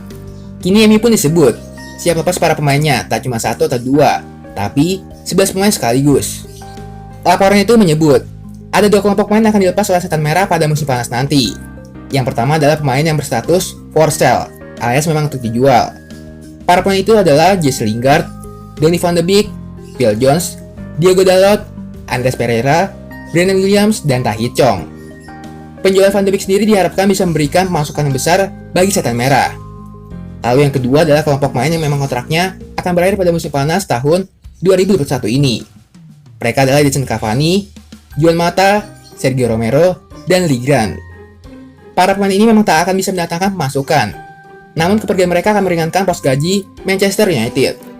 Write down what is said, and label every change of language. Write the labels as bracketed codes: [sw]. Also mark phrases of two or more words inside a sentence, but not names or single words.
[id] Kini MU pun disebut siap lepas para pemainnya, tak cuma 1 atau 2, tapi 11 pemain sekaligus. Laporan itu menyebut, ada 2 kelompok pemain yang akan dilepas oleh Setan Merah pada musim panas nanti. Yang pertama adalah pemain yang berstatus [en] for sale, [id] alias memang untuk dijual. Para pemain itu adalah Jesse Lingard, Donny van de Beek, Phil Jones, Diogo Dalot, Andreas Pereira, Brandon Williams, dan Tahith Chong. Penjualan Van de Beek sendiri diharapkan bisa memberikan pemasukan yang besar bagi Setan Merah. Lalu yang kedua adalah kelompok pemain yang memang kontraknya akan berakhir pada musim panas tahun 2021 ini. Mereka adalah Edinson Cavani, Juan Mata, Sergio Romero, dan Lee Grant. Para pemain ini memang tak akan bisa mendatangkan pemasukan, namun kepergian mereka akan meringankan pos gaji Manchester United.